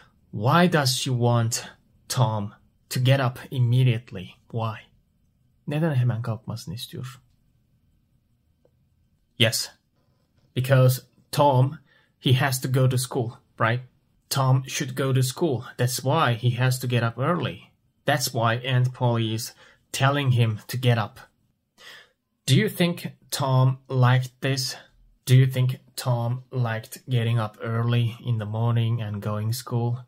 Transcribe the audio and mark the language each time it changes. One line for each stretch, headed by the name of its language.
English: Why does she want Tom to get up immediately? Why?
Turkish: Neden hemen kalkmasını istiyor?
English: Yes, because Tom, he has to go to school, right? Tom should go to school. That's why he has to get up early. That's why Aunt Polly is telling him to get up. Do you think Tom liked this? Do you think Tom liked getting up early in the morning and going to school?